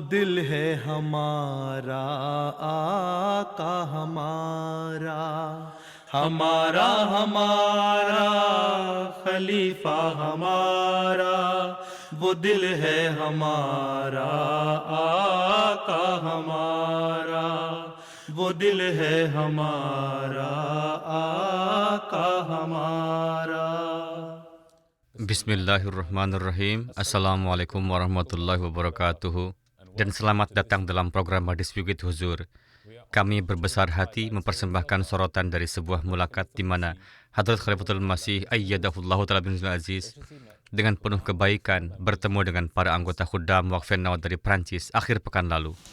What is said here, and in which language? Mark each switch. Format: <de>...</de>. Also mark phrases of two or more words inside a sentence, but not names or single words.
<hi>दिल है हमारा, आका हमारा हमारा हमारा खलीफा हमारा वो दिल है हमारा, आका हमारा वो दिल है हमारा, आका हमारा।</hi> <ar>بسم الله الرحمن الرحيم. السلام عليكم ورحمة الله وبركاته.</ar> <id>Dan selamat datang dalam program Hadis Bukit Huzur. Kami berbesar hati mempersembahkan sorotan dari sebuah mulakat di mana Hadrat Khalifatul Masih</id> <ar>أيده الله تعالى بن عزيز</ar> <id>dengan penuh kebaikan bertemu dengan para anggota Khuddam Waqf An-Nawadah dari Prancis akhir pekan lalu.</id>